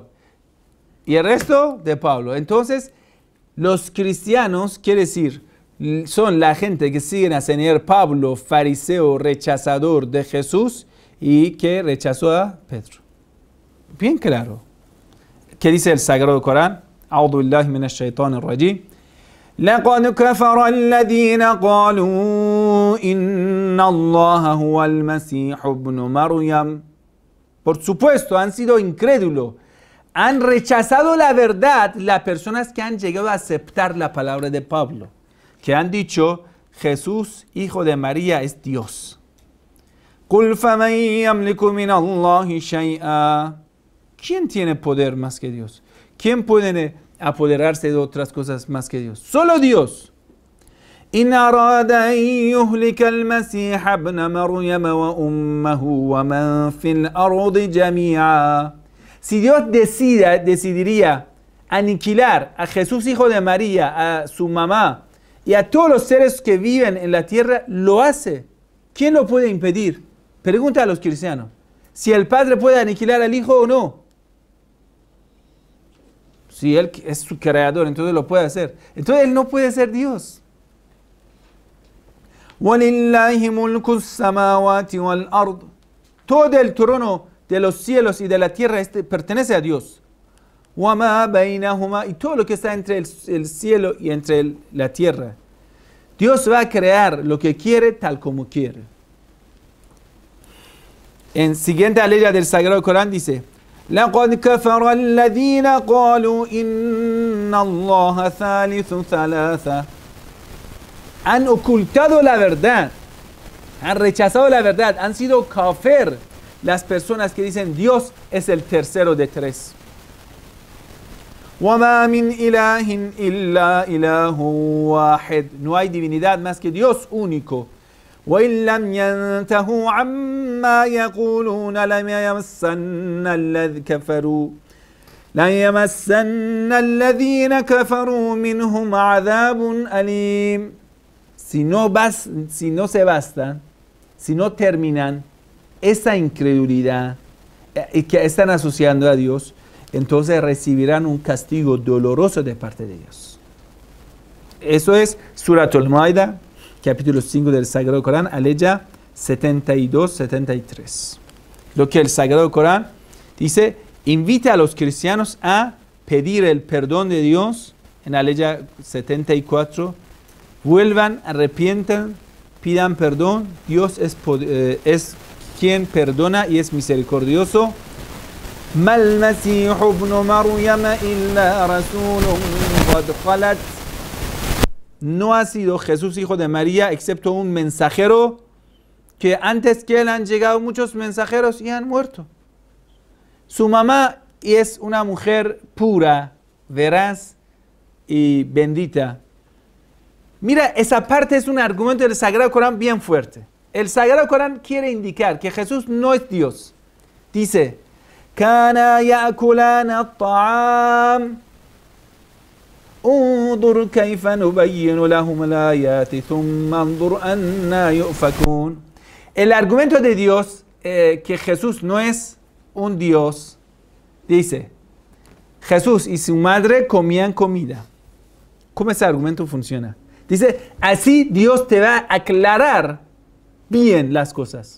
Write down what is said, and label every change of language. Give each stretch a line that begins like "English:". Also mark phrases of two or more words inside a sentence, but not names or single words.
Spanish: Y el resto de Pablo. Entonces, los cristianos, quiere decir, son la gente que siguen a Señor Pablo, fariseo, rechazador de Jesús y que rechazó a Pedro. Bien claro. ¿Qué dice el Sagrado Corán?
Arabic: أعوذ بالله من الشيطان الرجيم. لَقَدْ كَفَرَ الَّذِينَ قَالُوا إِنَّ اللَّهَ هُوَ الْمَسِيحُ ابْنُ مَرْيَمَ.
Spanish: Por supuesto, han sido incrédulos. Han rechazado la verdad las personas que han llegado a aceptar la palabra de Pablo, que han dicho, Jesús, hijo de María, es Dios.
Arabic: قُلْ فَمَنْ يَمْلِكُ مِنَ اللَّهِ شَيْئًا.
Spanish: ¿Quién tiene poder más que Dios? ¿Quién puede apoderarse de otras cosas más que Dios? Solo Dios.
Arabic: إِنْ أَرَادَ أَنْ يُهْلِكَ الْمَسِيحَ ابْنَ مَرْيَمَ وَأُمَّهُ وَمَنْ فِي الْأَرْضِ جَمِيعًا.
Spanish: Si Dios decidiría aniquilar a Jesús, hijo de María, a su mamá y a todos los seres que viven en la tierra, lo hace. ¿Quién lo puede impedir? Pregunta a los cristianos. si el padre puede aniquilar al hijo o no. Si él es su creador, entonces lo puede hacer. Entonces él no puede ser Dios.
Arabic: وَلِلَّهِ مُلْكُ السَّمَاوَاتِ وَالْأَرْضِ.
Spanish: Todo el trono de los cielos y de la tierra pertenece a Dios.
Arabic: وَمَا بَيْنَهُمَا.
Spanish: Y todo lo que está entre el cielo y entre la tierra. Dios va a crear lo que quiere tal como quiere. En siguiente aleya del Sagrado Corán dice:
Arabic: لَقَدْ كَفَرَ الَّذِينَ قَالُوا إِنَّ اللَّهَ ثَالِثُ ثَلَاثَةٍ.
Spanish: Han ocultado la verdad, han rechazado la verdad, han sido kafir las personas que dicen Dios es el tercero de tres.
Arabic: وَمَا مِنْ إِلَهٍ إِلَّا إِلَهٌ وَاحِدٌ.
Spanish: No hay divinidad más que Dios único.
Arabic: وَإِنْ لَمْ يَنْتَهُوا عَمَّا يَقُولُونَ لَيَمَسَّنَّ الَّذِينَ كَفَرُوا مِنْهُمْ عَذَابٌ أَلِيمٌ.
Spanish: Si no se bastan, si no terminan esa incredulidad que están asociando a Dios, entonces recibirán un castigo doloroso de parte de Dios. Eso es Suratul Maida, capítulo 5 del Sagrado Corán, aleya 72-73. Lo que el Sagrado Corán dice, invita a los cristianos a pedir el perdón de Dios, en aleya 74, vuelvan, arrepientan, pidan perdón. Dios es quien perdona y es misericordioso.
Arabic: ما المسيح ابن مريم إلا رسول قد خلت.
Spanish: No ha sido Jesús hijo de María excepto un mensajero que antes que él han llegado muchos mensajeros y han muerto. Su mamá es una mujer pura, veraz y bendita. Mira, esa parte es un argumento del Sagrado Corán bien fuerte. El Sagrado Corán quiere indicar que Jesús no es Dios. Dice:
Arabic: كانا يأكلان الطعام. انظر كيف نبين لهم الآيات ثم انظر أنى يؤفكون.
Spanish: El argumento de Dios, que Jesús no es un Dios, dice: Jesús y su madre comían comida. ¿Cómo ese argumento funciona? Dice, así Dios te va a aclarar bien las cosas.